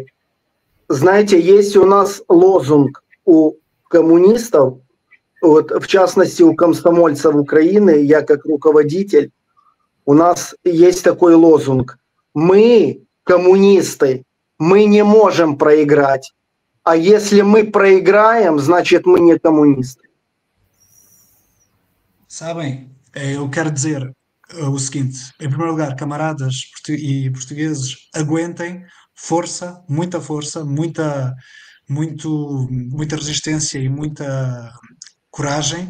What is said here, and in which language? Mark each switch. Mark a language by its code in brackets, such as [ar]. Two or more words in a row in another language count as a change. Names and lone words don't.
[ru] Знаете, есть у нас лозунг у коммунистов, вот, в частности у комсомольцев Украины, я как руководитель, у нас есть такой лозунг: мы, коммунисты, мы не можем проиграть, а если мы проиграем, значит мы не коммунисты. [pt] Sabem, eu quero dizer o seguinte: em primeiro lugar, camaradas e portugueses, aguentem, força, muita resistência e muita coragem.